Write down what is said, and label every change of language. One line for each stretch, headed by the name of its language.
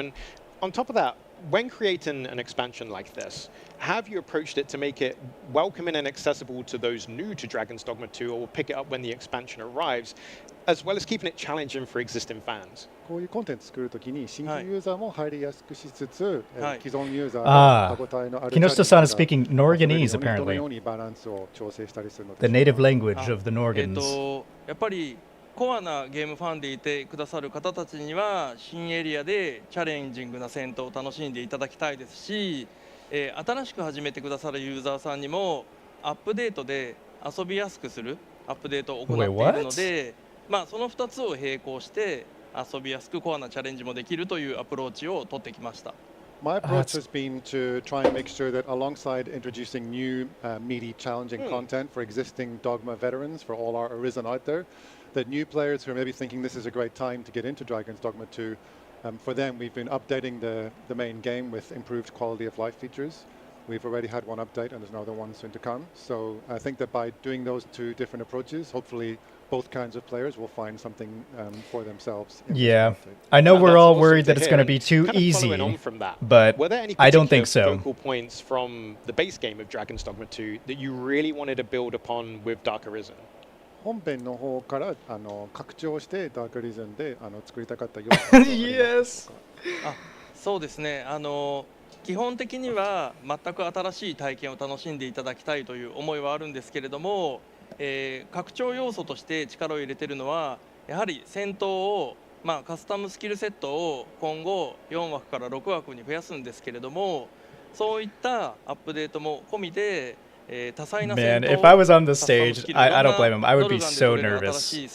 English: And on top of that, when creating an expansion like this, have you approached it to make it welcoming and accessible to those new to Dragon's Dogma 2, or will pick it up when the expansion arrives, as well as keeping it challenging for existing fans?
Japanese: こういうコンテンツ作るときに新規ユーザーも入りやすくしつつ、既存ユーザーが手応えのある
English: Kinoshita-san is speaking Norganese, apparently.
Japanese: どのようにバランスを調整したりするの
English: The
Japanese: でしょうか。
English: language of the Norgans.
Japanese: やっぱりコアなゲームファンでいてくださる方たちには新エリアでチャレンジングな戦闘を楽しんでいただきたいですし、新しく始めてくださるユーザーさんにもアップデートで遊びやすくするアップデートを行っているので、その2つを並行して遊びやすくコアなチャレンジもできるというアプローチを取ってきました。
English: My approach has been to try and make sure that alongside introducing new, meaty, challenging content for existing Dogma veterans, for all our Arisen out there, that new players who are maybe thinking this is a great time to get into Dragon's Dogma 2, for them, we've been updating the main game with improved quality of life features. We've already had one update, and there's another one soon to come. So I think that by doing those two different approaches, hopefully both kinds of players will find something for themselves. Yeah, I know we're all worried that it's going to be too easy, but were there any I don't think so. focal points from the base game of Dragon's Dogma 2 that you really wanted to build upon with Dark Arisen?
Japanese: 本編の方から拡張してダークリズンで作りたかった要素
English: Yes.
Japanese: そうですね。基本的には全く新しい体験を楽しんでいただきたいという思いはあるんですけれども、拡張要素として力を入れているのはやはり戦闘を、カスタムスキルセットを今後4枠から6枠に増やすんですけれども、そういったアップデートも込みで
English: Man, if I was on the stage, I don't blame him. I would be so nervous.